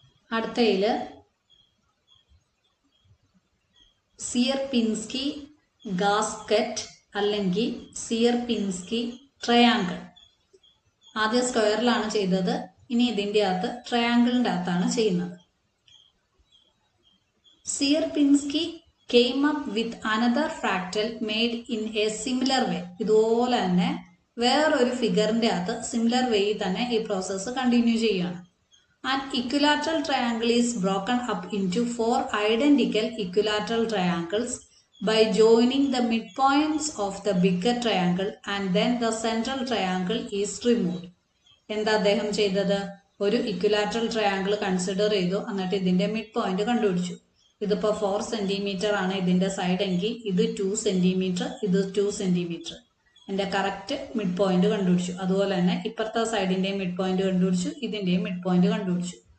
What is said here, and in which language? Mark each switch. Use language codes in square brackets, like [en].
[ml] അടുത്തതിൽ സിയർപിൻസ്കി ഗാസ്കറ്റ് അല്ലെങ്കിൽ സിയർപിൻസ്കി ട്രയാങ്കിൾ. ആദ്യം സ്ക്വയറിലാണ് ചെയ്തത്, ഇനി ഇതിൻ്റെ അകത്ത് ട്രയാങ്കിളിൻ്റെ അകത്താണ് ചെയ്യുന്നത്. [en] Sierpinski came up with another fractal made in a similar way. [ml] ഇതുപോലെ തന്നെ വേറൊരു ഫിഗറിൻ്റെ അകത്ത് സിമിലർ വേയിൽ തന്നെ ഈ പ്രോസസ്സ് കണ്ടിന്യൂ ചെയ്യുകയാണ്. [en] An equilateral triangle is broken up into 4 identical equilateral triangles by joining the midpoints of the bigger triangle and then the central triangle is removed. [ml] എന്താ അദ്ദേഹം ചെയ്തത്? ഒരു ഇക്വിലാറ്ററൽ ട്രയാങ്കിൾ കൺസിഡർ ചെയ്തു, എന്നിട്ട് ഇതിൻ്റെ മിഡ് പോയിന്റ് കണ്ടുപിടിച്ചു. ഇതിപ്പോൾ 4 സെൻറ്റിമീറ്റർ ആണ് ഇതിൻ്റെ സൈഡ് എങ്കിൽ ഇത് 2 സെൻറ്റിമീറ്റർ, ഇത് 2 സെൻറ്റിമീറ്റർ. എൻ്റെ കറക്റ്റ് മിഡ് പോയിന്റ് കണ്ടുപിടിച്ചു. അതുപോലെ തന്നെ ഇപ്പുറത്തെ സൈഡിൻ്റെയും മിഡ് പോയിന്റ് കണ്ടുപിടിച്ചു, ഇതിൻ്റെയും മിഡ് പോയിന്റ് കണ്ടുപിടിച്ചു.